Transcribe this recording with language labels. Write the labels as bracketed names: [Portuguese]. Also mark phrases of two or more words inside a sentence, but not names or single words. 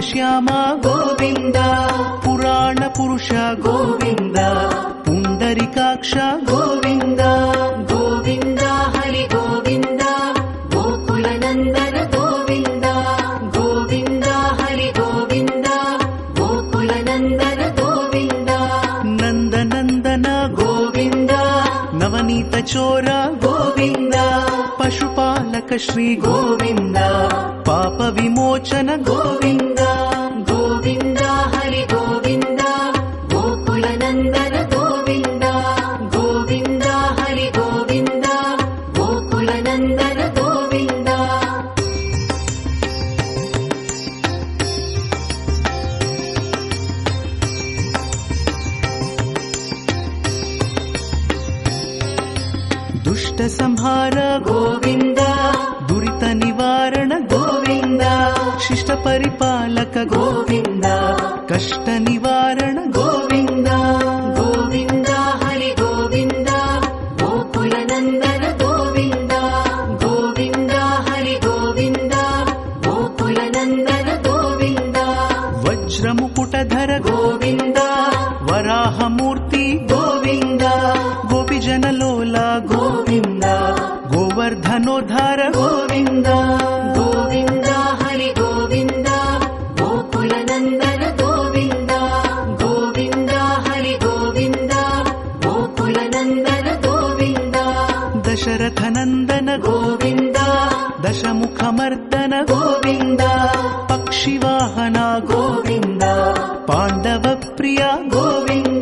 [Sanskrit] ಶ್ರೀರಾಮ ಗೋವಿಂದ, ಪುರಾಣ ಪುರುಷ ಗೋವಿಂದ, ಪುಂಡರಿಕಾಕ್ಷ ಗೋವಿಂದ, ಗೋವಿಂದ ಹರಿ ಗೋವಿಂದ, ಗೋಕುಲ ನಂದನ ಗೋವಿಂದ, ಗೋವಿಂದ ಹರಿ ಗೋವಿಂದ, ಗೋಕುಲ ನಂದನ ಗೋವಿಂದ, ನಂದ ನಂದನ ಗೋವಿಂದ, ನವನೀತ ಚೋರ ಗೋವಿಂದ, ಪಶುಪಾಲಕ ಶ್ರೀ ಗೋವಿಂದ, ಪಾಪ ವಿಮೋಚನ ಗೋವಿಂದ, ಗೋವಿಂದ ಹರಿ ಗೋವಿಂದ, ಗೋಕುಲ ನಂದನ ಗೋವಿಂದ, ಗೋವಿಂದ ಹರಿ ಗೋವಿಂದ, ಗೋಕುಲ ನಂದನ ಗೋವಿಂದ. ದುಷ್ಟ ಸಂಹಾರ ಗೋವಿಂದ, ದುರಿತ ನಿವಾರಣ ಗೋವಿಂದ, ಶಿಷ್ಟ ಪರಿಪಾಲಕ ಗೋವಿಂದ, ಕಷ್ಟ ನಿವಾರಣ ಗೋವಿಂದ, ಗೋವಿಂದ ಹರಿ ಗೋವಿಂದ, ಗೋಕುಲ ನಂದನ ಗೋವಿಂದ, ಗೋವಿಂದ ಹರಿ ಗೋವಿಂದ, ಗೋಕುಲ ನಂದನ ಗೋವಿಂದ, ವಜ್ರ ಮುಕುಟಧರ ಗೋವಿಂದ, ವರಾಹ ಮೂರ್ತಿ ಗೋವಿಂದ, ಗೋಪಿಜನ ಲೋಲ ಗೋವಿಂದ, ಗೋವರ್ಧನೋದ್ಧಾರ ಗೋವಿಂದ, ಗೋವಿಂದ ಹರಿ ಗೋವಿಂದ, ಗೋಕುಲ ನಂದನ ಗೋವಿಂದ, ಗೋವಿಂದ ಹರಿ ಗೋವಿಂದ, ಗೋಕುಲ ನಂದನ ಗೋವಿಂದ, ದಶರಥ ನಂದನ ಗೋವಿಂದ, ದಶಮುಖ ಮರ್ದನ ಗೋವಿಂದ, ಪಕ್ಷಿವಾಹನ ಗೋವಿಂದ, ಪಾಂಡವ ಪ್ರಿಯ ಗೋವಿಂದ,